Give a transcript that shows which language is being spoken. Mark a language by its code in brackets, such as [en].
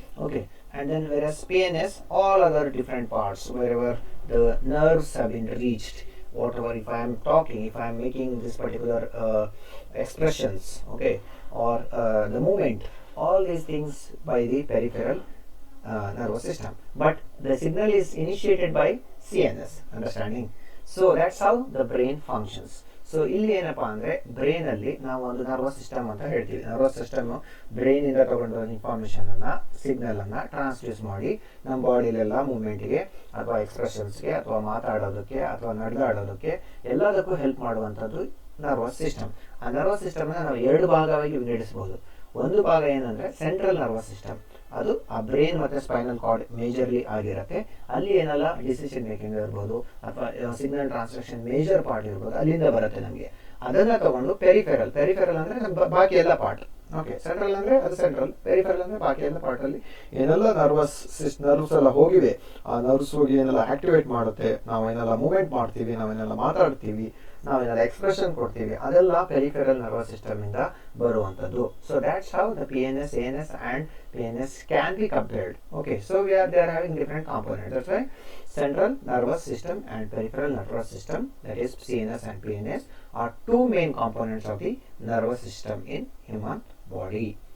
[en] Okay, and then whereas PNS, all other different parts wherever the nerves have been reached, whatever, if I am talking, if I am making this particular expressions, okay, or the movement, all these things by the peripheral nervous system, but the signal is initiated by CNS. Understanding? So that's how the brain functions. [kn] So ಇಲ್ಲಿ ಏನಪ್ಪಾ ಅಂದರೆ ಬ್ರೈನಲ್ಲಿ ನಾವು ಒಂದು nervous system ಅಂತ ಹೇಳ್ತೀವಿ. Nervous system ಬ್ರೈನಿಂದ ತಗೊಂಡು information ಅನ್ನ signal ಅನ್ನ ಟ್ರಾನ್ಸ್ಡ್ಯೂಸ್ ಮಾಡಿ ನಮ್ಮ ಬಾಡಿಲೆಲ್ಲ ಮೂವ್ಮೆಂಟ್ಗೆ ಅಥವಾ ಎಕ್ಸ್ಪ್ರೆಷನ್ಸ್ಗೆ ಅಥವಾ ಮಾತಾಡೋದಕ್ಕೆ ಅಥವಾ ನಡೆದಾಡೋದಕ್ಕೆ ಎಲ್ಲದಕ್ಕೂ ಹೆಲ್ಪ್ ಮಾಡುವಂಥದ್ದು ನರ್ವಸ್ ಸಿಸ್ಟಮ್. ಆ ನರ್ವಸ್ ಸಿಸ್ಟಮ್ನ ನಾವು ಎರಡು ಭಾಗವಾಗಿ ವಿಂಗಡಿಸಬಹುದು. ಒಂದು ಭಾಗ ಏನಂದ್ರೆ ಸೆಂಟ್ರಲ್ ನರ್ವಸ್ ಸಿಸ್ಟಮ್, ಅದು ಆ ಬ್ರೈನ್ ಮತ್ತೆ ಸ್ಪೈನಲ್ ಕಾರ್ಡ್ ಮೇಜರ್ಲಿ ಆಗಿರುತ್ತೆ. ಅಲ್ಲಿ ಏನೆಲ್ಲ ಡಿಸಿಷನ್ ಮೇಕಿಂಗ್ ಇರ್ಬೋದು ಅಥವಾ ಸಿಗ್ನಲ್ ಟ್ರಾನ್ಸ್ಮಿಷನ್ ಮೇಜರ್ ಪಾರ್ಟ್ ಇರ್ಬೋದು, ಅಲ್ಲಿಂದ ಬರುತ್ತೆ ನಮಗೆ. ಅದನ್ನ ತಗೊಂಡು ಪೆರಿಫೆರಲ್ ಅಂದ್ರೆ ಬಾಕಿ ಎಲ್ಲ ಪಾರ್ಟ್. ಓಕೆ, ಸೆಂಟ್ರಲ್ ಅಂದ್ರೆ ಅದು ಸೆಂಟ್ರಲ್, ಪೆರಿಫೆರಲ್ ಅಂದ್ರೆ ಬಾಕಿ ಎಲ್ಲ ಪಾರ್ಟ್ ಅಲ್ಲಿ ಏನೆಲ್ಲ ನರ್ವ್ಸ್ ಎಲ್ಲ ಹೋಗಿವೆ, ಆ ನರ್ವ್ಸ್ ಹೋಗಿ ಏನೆಲ್ಲ ಆಕ್ಟಿವೇಟ್ ಮಾಡುತ್ತೆ, ನಾವೇನೆಲ್ಲ ಮೂವ್ಮೆಂಟ್ ಮಾಡ್ತೀವಿ, ನಾವೇನೆಲ್ಲ ಮಾತಾಡ್ತೀವಿ, ನಾವೇನಾದ್ರು ಎಕ್ಸ್ಪ್ರೆಷನ್ ಕೊಡ್ತೀವಿ, ಅದೆಲ್ಲ ಪೆರಿಫೆರಲ್ ನರ್ವಸ್ ಸಿಸ್ಟಮ್ ಇಂದ ಬರುವಂತದ್ದು. [en] So that's how the PNS, ANS and PNS can be compared. Okay, so they are having different components. That's why central nervous system and peripheral nervous system, that is CNS and PNS, are two main components of the nervous system in human body.